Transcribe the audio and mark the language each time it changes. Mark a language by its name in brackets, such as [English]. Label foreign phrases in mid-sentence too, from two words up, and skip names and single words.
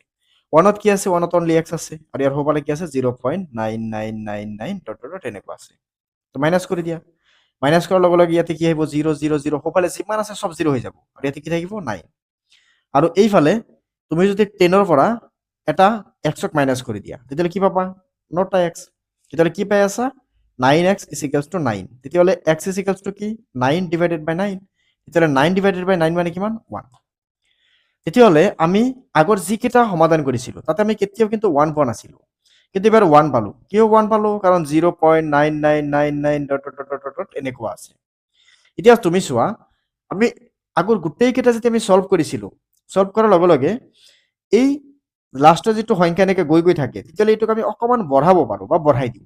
[Assamese] 1ত কি আছে, 1ত অনলি x আছে, আৰু ইয়াৰ সোঁফালে কি আছে 0.9999 [English] dot dot [Assamese] এনেকুৱা আছে। তো মাইনাছ কৰি দিয়া, মাইনাছ কৰাৰ লগে লগে ইয়াতে কি আহিব 0 0 0, সোঁফালে যিমান আছে চব 0 হৈ যাব, আৰু ইয়াতে কি থাকিব 9। আৰু এইফালে তুমি যদি 10ৰ পৰা এটা এক্সক মাইনাছ কৰি দিয়া, তেতিয়াহ'লে কি পাবা নটা এক্স। তেতিয়াহ'লে কি পাই আছা [English] 9x is equals to 9। [Assamese] তেতিয়াহ'লে [English] x is equals to [Assamese] কি [English] 9 divided by 9, [Assamese] তেতিয়াহ'লে [English] 9 divided by 9 [Assamese] মানে কিমান 1। তেতিয়াহ'লে আমি আগৰ যিকেইটা সমাধান কৰিছিলোঁ তাতে আমি কেতিয়াও কিন্তু 1 পোৱা নাছিলোঁ, কিন্তু এবাৰ 1 পালোঁ। কিয় 1 পালোঁ? কাৰণ 0.9999 [English] dot dot dot dot [Assamese] এনেকুৱা আছে। এতিয়া তুমি চোৱা, আমি আগৰ গোটেইকেইটা যেতিয়া আমি সলভ কৰিছিলোঁ, সলভ কৰাৰ লগে লগে এই লাষ্টৰ যিটো সংখ্যা এনেকৈ গৈ গৈ থাকে, তেতিয়াহ'লে এইটোক আমি অকণমান বঢ়াব পাৰোঁ বা বঢ়াই দিওঁ।